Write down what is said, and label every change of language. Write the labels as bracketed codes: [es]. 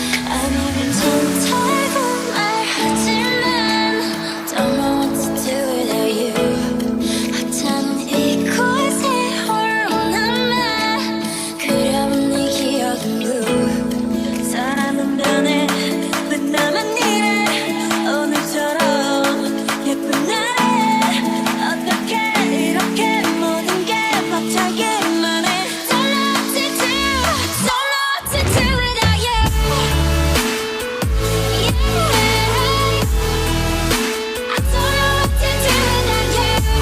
[ko] 아니 괜찮다고 말하지만 [en] Don't know what to do without you. [ko] 하찮은 이곳에 홀로 남아 그려본 네 기억은 blue. 사람은 변해 왜 나만 이래 오늘처럼 예쁜 날에 어떻게 이렇게 모든 게 벅차기만 해. [en] Don't know what to do, don't know what to do without you. Yeah, I don't know what to do without you.